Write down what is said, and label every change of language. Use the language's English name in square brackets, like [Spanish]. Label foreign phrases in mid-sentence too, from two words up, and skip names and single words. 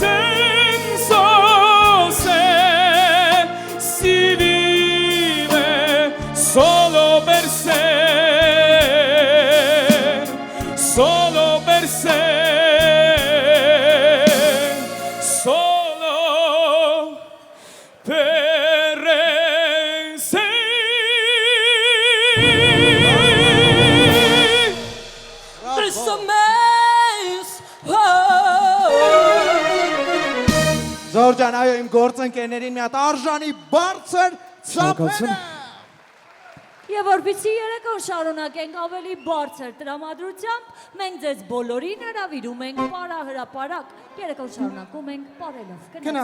[Italian] senso se si vive solo per sé, solo per sé, solo per sé. [Armenian] Զորջան, այո, իմ գործընկերներին մի հատ արժանի բարձր ծափերը։ Եվ որպեսզի երեկոն շարունակենք ավելի բարձր տրամադրությամբ, մենք ձեզ բոլորին հրավիրում ենք պարահրապարակ։ Երեկոն շարունակում ենք պարելով։